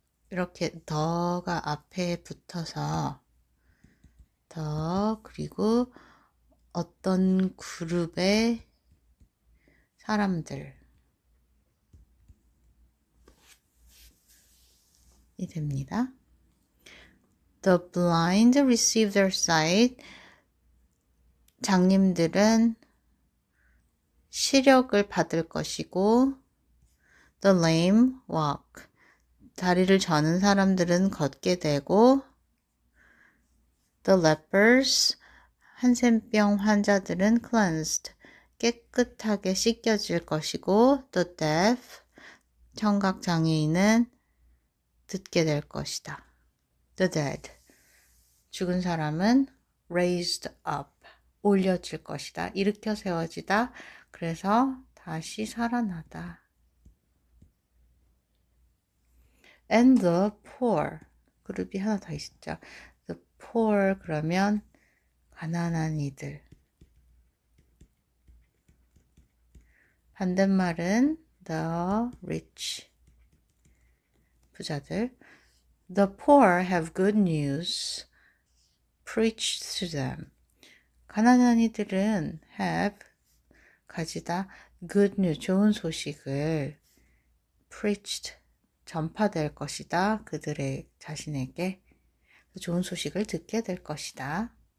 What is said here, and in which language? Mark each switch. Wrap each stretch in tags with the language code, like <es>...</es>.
<ko>이렇게 더가 앞에 붙어서 더 그리고 어떤 그룹의 사람들이 됩니다.</ko> <en>The blind receive their sight.</en> <ko>장님들은 시력을 받을 것이고</ko> <en>the lame walk.</en> <ko>다리를 저는 사람들은 걷게 되고</ko> <en>the lepers.</en> <ko>한센병 환자들은 cleansed. 깨끗하게 씻겨질 것이고</ko> <en>the deaf.</en> <ko>청각장애인은 듣게 될 것이다.</ko> <en>The dead.</en> <ko>죽은 사람은</ko> <en>raised up.</en> <ko>올려질 것이다. 일으켜 세워지다. 그래서 다시 살아나다.</ko> <en>And the poor.</en> <ko>그룹이 하나 더 있죠.</ko> <en>The poor</en> <ko>그러면 가난한 이들. 반대말은</ko> <en>the rich.</en> <ko>부자들.</ko> <en>The poor have good news preached to them.</en> <ko>가난한 이들은 have 가지다</ko> <en>good news</en> <ko>좋은 소식을 preached 전파될 것이다. 그들의 자신에게 좋은 소식을 듣게 될 것이다.</ko>